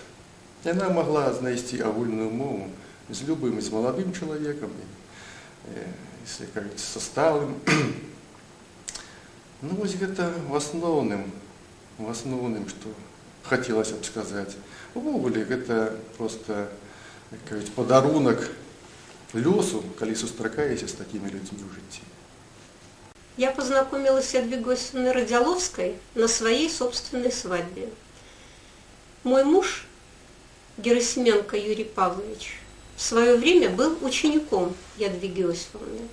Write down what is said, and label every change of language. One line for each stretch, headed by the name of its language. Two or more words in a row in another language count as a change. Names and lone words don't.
Belarusian: Яна магла знайсці агульную мову з любым, з маладым чалавекам, если кажуць, са сталым. Ну, вось гэта в асноўным, што хацелася б сказаць. Увогуле, гэта проста, як кажуць, падарунак лёсу, калі сустракаешся
Russian: с такими людьми
Belarusian: в житті.
Russian: Я познакомилась с Ядвигой Йосифовной Радзяловской на своей собственной свадьбе. Мой муж, Герасименко Юрий Павлович, в свое время был учеником Ядвиги Йосифовны.